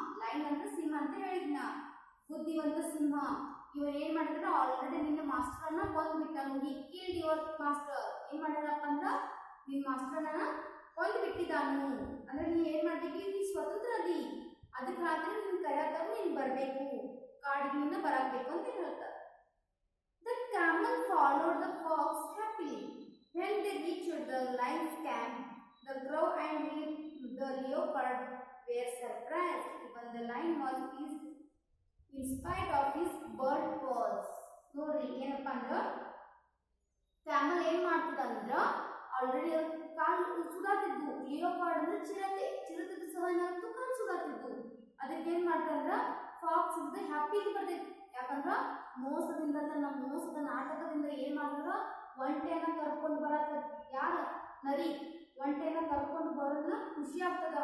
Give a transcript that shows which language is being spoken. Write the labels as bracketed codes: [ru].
[kn] Line ಅಂದ್ರೆ ಸಿಂಹ ಅಂತ ಹೇಳಿದ್ನ, ಬುದ್ಧಿವಂತ ಸಿಂಹ. ಇವ್ರು ಏನ್ ಮಾಡಿದ್ರ ಆಲ್ರೆಡಿ ನಿನ್ನ ಮಾಸ್ಟರ್ನ ಕೊಂದ್ಬಿಟ್ಟನು. [en] He killed your master. [kn] ಏನ್ ಮಾಡಿದ್ರಪ್ಪ ಅಂದ್ರ ನಿನ್ನ ಮಾಸ್ಟರ್ನ ಕೊಂದು ಬಿಟ್ಟಿದ್ದಾನು. ಅಂದ್ರೆ ನೀ ಏನ್ ಮಾಡ್ಬೇಕು, ನೀ ಸ್ವತಂತ್ರ ಅದಿ, ಅದಕ್ಕೆ ರಾತ್ರಿ ನಿನ್ ಕರೆಯಾಗ ನೀನ್ ಬರ್ಬೇಕು, ಕಾಡಿನಿಂದ ಬರಬೇಕು ಅಂತ ಹೇಳ್ತಾರೆ. [en] The camel followed the fox happily. When they reached the lion's camp, the crow and the leopard were surprised. Even the lion was pleased in spite of his burnt paws. [kn] ನೋಡ್ರಿ ಏನಪ್ಪ ಅಂದ್ರ ಕ್ಯಾಮಲ್ ಏನ್ ಮಾಡ್ತದ ಅಂದ್ರ already ಕಾಲು ಸುಡಾತಿದ್ವು. Leopard ಅಂದ್ರೆ ಚಿರತೆ ಸಹ ಏನಾಗ್ತು ಕಾಲು ಸುಡಾತಿದ್ವು. ಅದಕ್ಕೆ ಏನ್ ಮಾಡ್ತಂದ್ರ ಫಾಕ್ಸ್ ಇದ್ದ ಹ್ಯಾಪಿ ಬರ್ತೈತಿ. ಯಾಕಂದ್ರ ಮೋಸದಿಂದ ತನ್ನ ಮೋಸದ ನಾಟಕದಿಂದ ಏನ್ ಮಾಡಿದ್ರ ಒಂಟೆಯನ್ನ ಕರ್ಕೊಂಡು ಬರತ್ತ ಯಾರ ನರಿ ಒಂಟೆಯನ್ನ ಕರ್ಕೊಂಡು ಬರೋದನ್ನ ಖುಷಿ ಆಗ್ತದ.